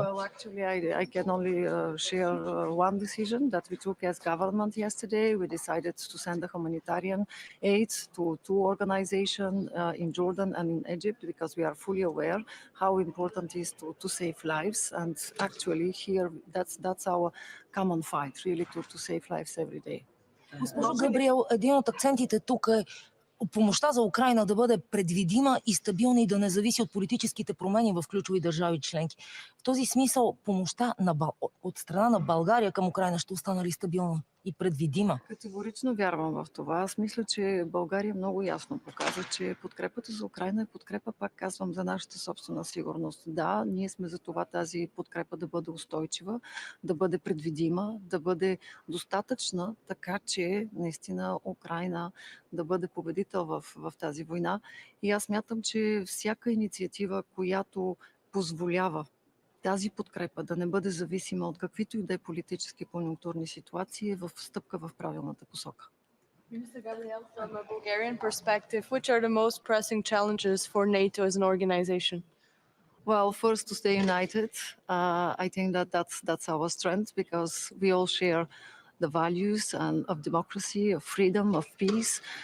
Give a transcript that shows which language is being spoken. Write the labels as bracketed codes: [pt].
[en] Well, actually, I can only share one decision that we took as government yesterday. We decided to send a humanitarian aid to two organizations in Jordan and in Egypt because we are fully aware how important it is to save lives. And actually, here that's our common fight, really, to save lives every day. [bg] Госпожо Габриел, един от акцентите тук е помощта за Украйна да бъде предвидима и стабилна и да не зависи от политическите промени в ключови държави членки. В този смисъл помощта от страна на България към Украйна ще остане ли стабилна и предвидима? Категорично вярвам в това. Аз мисля, че България много ясно показва, че подкрепата за Украйна е подкрепа, пак казвам, за нашата собствена сигурност. Да, ние сме за това тази подкрепа да бъде устойчива, да бъде предвидима, да бъде достатъчна, така че наистина Украйна да бъде победител в тази война. И аз смятам, че всяка инициатива, която позволява тази подкрепа да не бъде зависима от каквито и да е политически конюнктурни ситуации, е в стъпка в правилната посока. [en] Minister Gabriel, from a Bulgarian perspective, which are the most pressing challenges for NATO as an organization? Well, first, to stay united. I think that's our strength because we all share the values of democracy, of freedom, of peace.